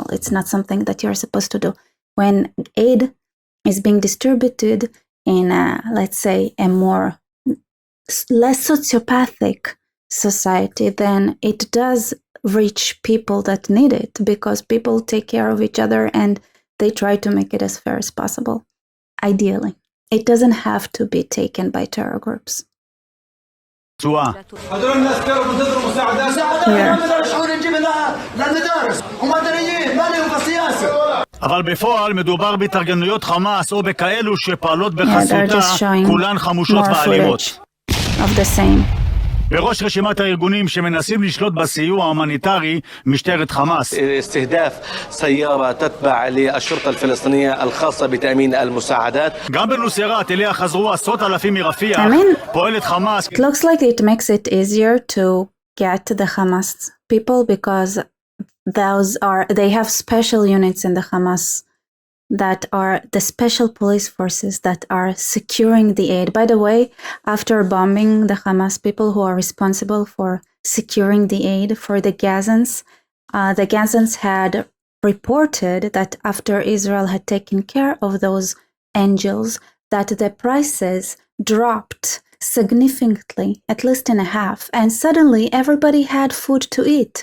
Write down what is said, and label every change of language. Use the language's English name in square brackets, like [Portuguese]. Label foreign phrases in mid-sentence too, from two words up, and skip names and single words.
[English] It's not something that you're supposed to do. When aid is being distributed in let's say a more less sociopathic society, then it does reach people that need it, because people take care of each other and they try to make it as fair as possible. Ideally, it doesn't have to be taken by terror groups. Yeah. [Hebrew] אבל בפועל מדובר בהתארגנויות חמאס או בכאלו שפעלות בחסותה, כולן חמושות ואלימות. בראש רשימת הארגונים שמנסים לשלוט בסיוע ההומניטרי משטרת חמאס. [Arabic] استهداف سيارة تتبع للشرطة الفلسطينية الخاصة بتأمين المساعدات. [Hebrew] גם בנוסיירת אליה חזרו עשרות אלפים מרפיח. פועלת חמאס. [English] It looks like it makes it easier to get the Hamas people, because they have special units in the Hamas that are the special police forces that are securing the aid. By the way, after bombing the Hamas people who are responsible for securing the aid for the Gazans had reported that after Israel had taken care of those angels, that the prices dropped significantly, at least in a half, and suddenly everybody had food to eat.